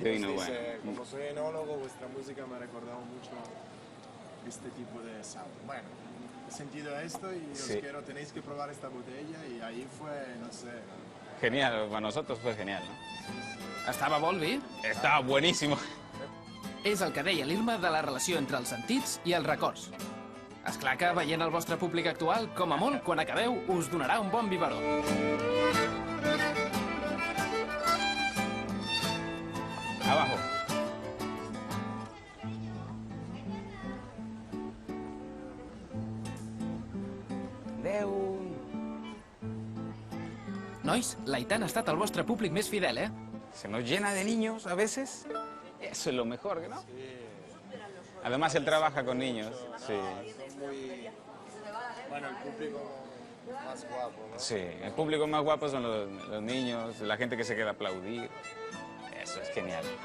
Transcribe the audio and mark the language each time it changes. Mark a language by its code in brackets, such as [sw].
[es] De vino nos dice, bueno. como soy enólogo, vuestra música me ha recordado mucho este tipo de sound. Bueno, he sentido esto y Sí. tenéis que probar esta botella y ahí fue, no sé. Genial, para nosotros fue genial, ¿no? [ca] Estava bo el vi? [es] Estaba buenísimo. [ca] És el que deia l'Irma de la relació entre els sentits i els records. Esclar que, veient el vostre públic actual, com a molt, quan acabeu, us donarà un bon biberó. [es] Abajo. [ca] Adeu. Nois, l'Aitan ha estat el vostre públic més fidel, eh? [es] Se nos llena de niños a veces. Eso es lo mejor, ¿no? Además, él trabaja con niños. Sí. Son muy... Bueno, el público Más guapo, ¿no? Sí, el público más guapo son los niños, la gente que se queda a aplaudir. Eso es genial.